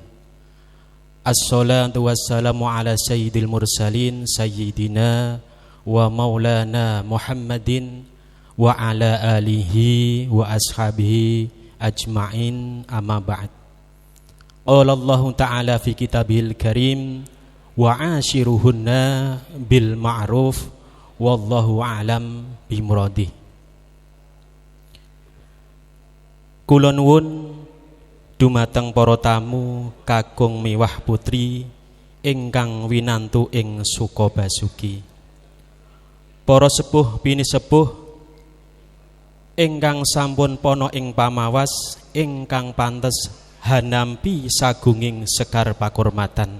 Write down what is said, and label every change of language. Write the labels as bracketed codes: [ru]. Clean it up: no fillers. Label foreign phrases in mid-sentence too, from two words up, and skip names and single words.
[ar] الصلاة والسلام على سيد المرسلين سيدنا ومولانا محمد وعلى آله وأصحابه أجمعين، أما بعد. قال الله تعالى في كتابه الكريم وعاشروهن بالمعروف والله أعلم بمراده. [jv] Kula nuwun dumateng para tamu kakung miwah putri ingkang winantu ing Sukabasuki. Para sepuh bini sepuh ingkang sampun pono ing pamawas ingkang pantes hanampi sagunging sekar pakurmatan.